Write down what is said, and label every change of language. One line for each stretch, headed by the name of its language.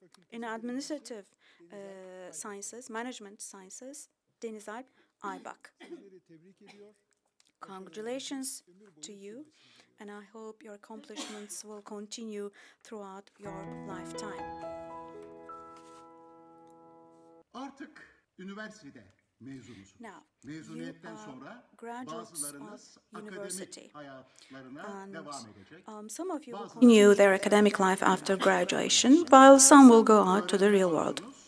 English: In Administrative Sciences, Management Sciences, Denizalp Aybak. Congratulations to you, and I hope your accomplishments will continue throughout your lifetime.
Turkish: Artık üniversitede mezunusunuz.
English: Now,
Turkish: Mezuniyetten sonra bazılarınız akademik hayatlarına devam edecek.
English: Some of you will continue their academic life after graduation, while some will go out to the real world.